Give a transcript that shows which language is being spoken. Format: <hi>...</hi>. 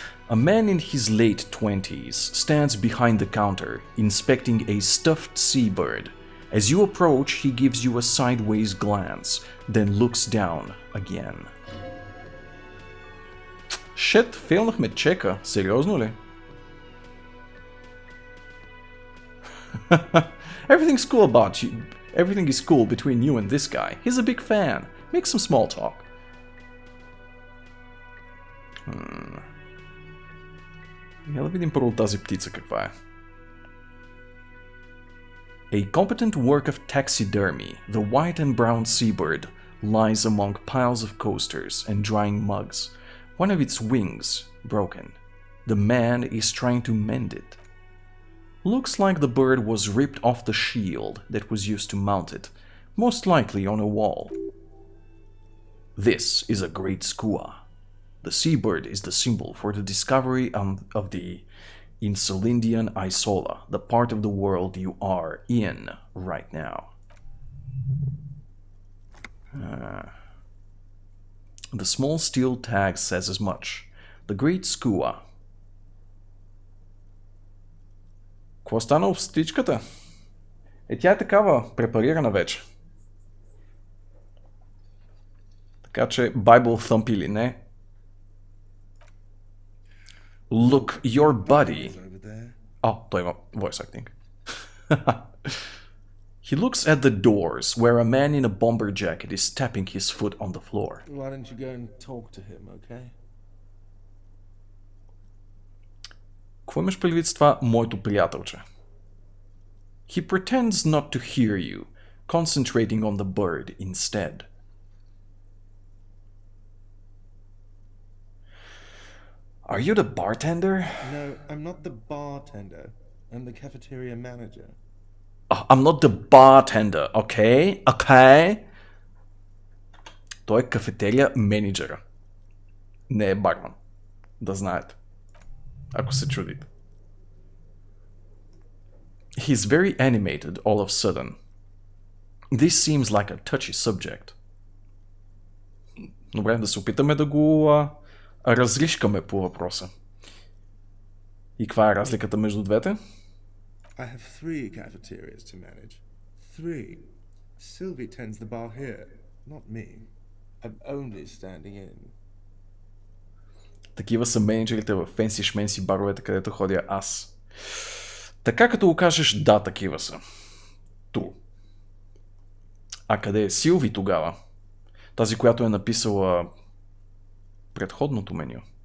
<en>A man in his late 20s stands behind the counter, inspecting a stuffed seabird. As you approach, he gives you a sideways glance, then looks down again.</en> <bg>Shit, фейлнахме чека. Сериозно ли?</bg> <en>Everything's cool about you. Everything is cool between you and this guy. He's a big fan. Make some small talk.</en> <bg>Я да видим първо тази птица каква е.</bg> <en>A competent work of taxidermy, the white and brown seabird lies among piles of coasters and drying mugs. One of its wings broken. The man is trying to mend it. Looks like the bird was ripped off the shield that was used to mount it, most likely on a wall. This is a great skua. The seabird is the symbol for the discovery of the Insulindian Isola, the part of the world you are in right now. The small steel tag says as much. The great skua.</en> <bg>Какво стана с птичката? Тя е такава, препарирана вече. Така че Bible Thump или не.</bg> <en>Look, your buddy.</en> <bg>Той има</bg> <en>voice acting. He looks at the doors where a man in a bomber jacket is tapping his foot on the floor. Why don't you go and talk to him, okay? Какво имаш предвид с това, моето приятелче? He pretends not to hear you, concentrating on the bird instead. Are you the bartender? No, I'm not the bartender. I'm the cafeteria manager. I'm not the bartender, okay? Okay?</en> <bg>Той е кафетерия менеджера. Не е барман. Да знаете. Ако се чудите.</bg> <en>He's very animated all of a sudden. This seems like a touchy subject.</en> <bg>Добре, да се опитаме да го разришкаме по въпроса. И каква е разликата между двете?</bg> <en>I have 3 cafeterias to manage. 3. Sylvie tends the bar here, not me. I'm only standing in.</en> <bg>Такива са менеджерите в фенси шменси баровете, където ходя аз. Така като го кажеш, да, такива са. Тру. А къде е Силви тогава? Тази, която е написала предходното меню.</bg>